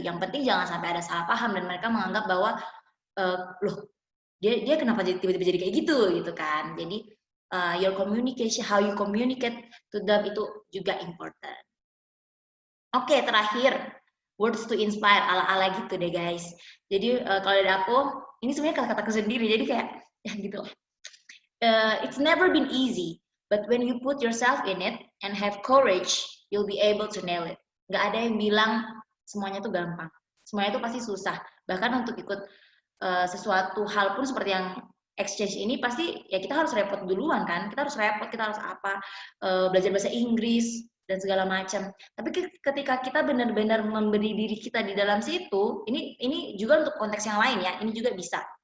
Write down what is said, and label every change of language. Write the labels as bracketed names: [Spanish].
[Indonesian] Yang penting jangan sampai ada salah paham dan mereka menganggap bahwa loh dia kenapa tiba-tiba jadi kayak gitu kan. [English] Jadi your communication, how you communicate to them [Indonesian] itu juga [English] important. [Indonesian] Oke, terakhir [English] words to inspire, [Indonesian] ala-ala gitu deh guys. Jadi kalau dari aku, ini sebenarnya kata-kataku sendiri, jadi kayak ya gitu. [English] It's never been easy, but when you put yourself in it and have courage, you'll be able to nail it. [Indonesian] Nggak ada yang bilang semuanya tuh gampang. Semuanya itu pasti susah. Bahkan untuk ikut sesuatu hal pun seperti yang exchange ini, pasti ya kita harus repot duluan kan. Kita harus repot, kita harus belajar bahasa Inggris dan segala macam. Tapi ketika kita benar-benar memberi diri kita di dalam situ, ini juga untuk konteks yang lain ya. Ini juga bisa.